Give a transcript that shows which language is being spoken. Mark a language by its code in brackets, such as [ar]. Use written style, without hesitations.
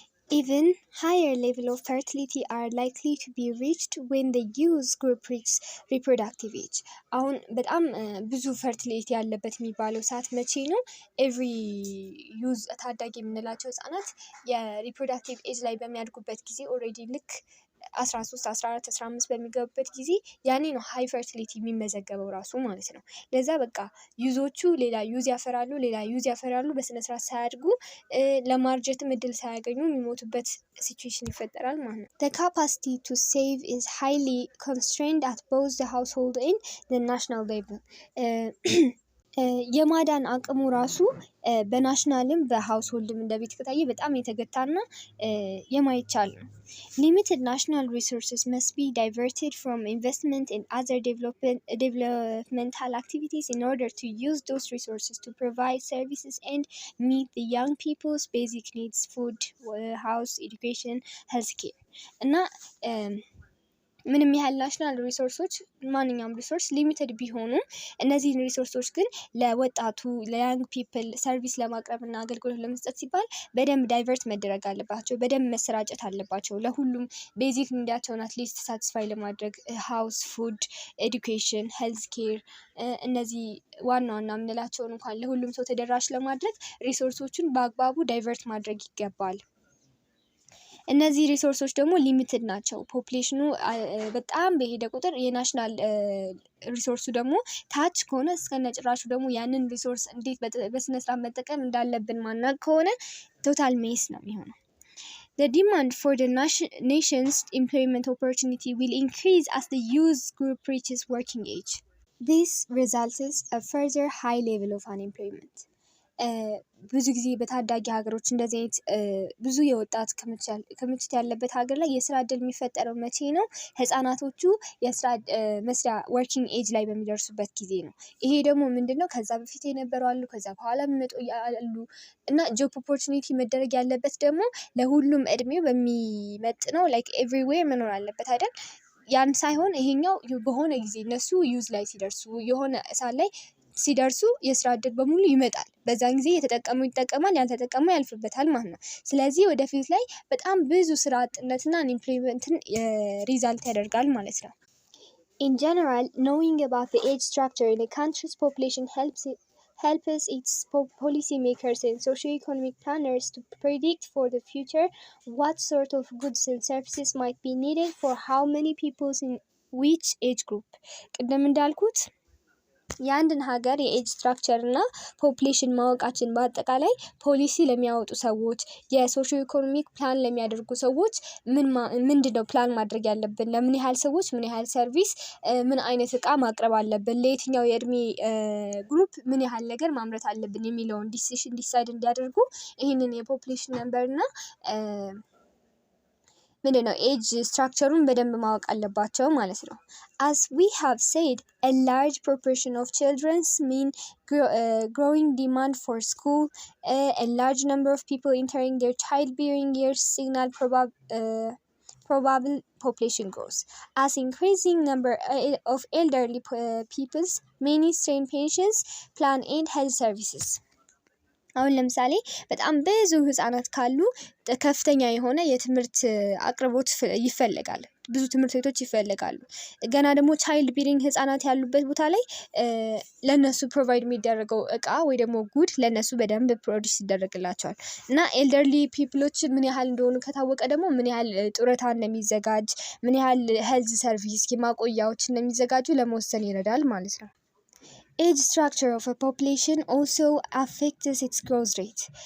[en] Even higher level of fertility are likely to be reached when the youth group reaches reproductive age. [am] አሁን በጣም ብዙ ፈርቲሊቲ ያለበት የሚባለው ሰዓት መቼ ነው? ኤቭሪ ዩዝ ታዳጊ የምንላቸው ህጻናት የሪፕሮዳክቲቭ ኤጅ ላይ በሚያድጉበት ጊዜ ኦልሬዲ ልክ 13 14 15 በሚገቡበት ጊዜ ያኔ ነው ሃይ ፈርቲሊቲ የሚመዘገበው ራሱ ማለት ነው። ለዛ በቃ ዩዞቹ ሌላ ዩዝ ያፈራሉ በስነስርዓት ሳያድጉ ለማርጀትም እድል ሳያገኙ የሚሞቱበት ሲቹዌሽን ይፈጠራል ማለት ነው። [en] The capacity to save is highly constrained at both the household and the national level. [am] የማዳን አቅሙ ራሱ በናሽናልም በሃውስሆልድም እንደ ቤት ከታየ በጣም የተገታና የማይቻል ነው። [en] Limited national resources must be diverted from investment in other developmental activities in order to use those resources to provide services and meet the young people's basic needs: food, house, education, healthcare. [am] እና ምንም ያህል ናሽናል ሪሶርሶች ማንኛውም ሪሶርስ ሊሚትድ ቢሆኑም እነዚህን ሪሶርሶች ግን ለወጣቱ ለያንግ ፒፕል ሰርቪስ ለማቅረብ እና አገልግሎት ለመስጠት ሲባል በደንብ ዳይቨርት መደረግ አለባቸው፣ በደንብ መሰራጨት አለባቸው። ለሁሉም ቤዚክ ኒዳቸውን አትሊስት ሳቲስፋይ ለማድረግ ሃውስ፣ ፉድ፣ ኤዱኬሽን፣ ሄልዝ ኬር እነዚህ ዋና ዋና የምንላቸውን እንኳን ለሁሉም ሰው ተደራሽ ለማድረግ ሪሶርሶችን በአግባቡ ዳይቨርት ማድረግ ይገባል። እነዚህ ሪሶርሶች ደግሞ ሊሚትድ ናቸው። ፖፕሌሽኑ በጣም በሄደ ቁጥር የናሽናል ሪሶርሱ ደግሞ ታች ከሆነ እስከነጭራሹ ደግሞ ያንን ሪሶርስ እንዴት በስነስርዓት መጠቀም እንዳለብን ማናቅ ከሆነ ቶታል ሜስ ነው የሚሆነው። [en] The demand for the nation's employment opportunity will increase as the youth group reaches working age. This results in a further high level of unemployment. [am] ብዙ ጊዜ በታዳጊ ሀገሮች እንደዚህ አይነት ብዙ የወጣት ክምችት ያለበት ሀገር ላይ የስራ እድል የሚፈጠረው መቼ ነው? ህጻናቶቹ የስራ መስሪያ ወርኪንግ ኤጅ ላይ በሚደርሱበት ጊዜ ነው። ይሄ ደግሞ ምንድነው? ከዛ በፊት የነበሩ አሉ፣ ከዛ በኋላ የሚመጡ አሉ እና ጆብ ኦፖርቹኒቲ መደረግ ያለበት ደግሞ ለሁሉም እድሜው በሚመጥነው ላይክ ኤቭሪዌር መኖር አለበት አይደል? ያን ሳይሆን ይሄኛው በሆነ ጊዜ እነሱ ዩዝ ላይ ሲደርሱ የሆነ እሳት ላይ ሲደርሱ የስራ እድል በሙሉ ይመጣል። በዛን ጊዜ የተጠቀሙ ይጠቀማል፣ ያልተጠቀሙ ያልፍበታል ማለት ነው። ስለዚህ ወደፊት ላይ በጣም ብዙ ስራ አጥነትና አንኤምፕሎይመንትን ሪዛልት ያደርጋል ማለት ነው። [en] In general, knowing about the age structure in a country's population helps its policymakers and socio-economic planners to predict for the future what sort of goods and services might be needed for how many people in which age group. [am] ቅድም እንዳልኩት የአንድን ሀገር የኤጅ ስትራክቸር እና ፖፕሌሽን ማወቃችን በአጠቃላይ ፖሊሲ ለሚያወጡ ሰዎች፣ የሶሺዮ ኢኮኖሚክ ፕላን ለሚያደርጉ ሰዎች ምንድነው ፕላን ማድረግ ያለብን፣ ለምን ያህል ሰዎች ምን ያህል ሰርቪስ፣ ምን አይነት እቃ ማቅረብ አለብን፣ ለየትኛው የእድሜ ግሩፕ ምን ያህል ነገር ማምረት አለብን የሚለውን ዲሲሽን ዲሳይድ እንዲያደርጉ ይህንን የፖፕሌሽን ነምበር እና ምንድነው ኤጅ ስትራክቸሩን በደንብ ማወቅ አለባቸው ማለት ነው። [en] As we have said, a large proportion of children's mean growing demand for school, a large number of people entering their childbearing years signal probable population growth. As increasing number of elderly peoples, many strain pensions, plan and health services. [am] አሁን ለምሳሌ በጣም ብዙ ህጻናት ካሉ ከፍተኛ የሆነ የትምህርት አቅርቦት ይፈልጋል። ብዙ ትምህርት ቤቶች ይፈልጋሉ። ገና ደግሞ ቻይልድ ቢሪንግ ህጻናት ያሉበት ቦታ ላይ ለነሱ ፕሮቫይድ የሚደረገው እቃ ወይ ደግሞ ጉድ ለነሱ በደንብ ፕሮዲስ ይደረግላቸዋል። እና ኤልደርሊ ፒፕሎች ምን ያህል እንደሆኑ ከታወቀ ደግሞ ምን ያህል ጡረታ እንደሚዘጋጅ፣ ምን ያህል ሄልዝ ሰርቪስ ማቆያዎች እንደሚዘጋጁ ለመወሰን ይረዳል ማለት ነው። [en] Age structure of a population also affects its growth rate.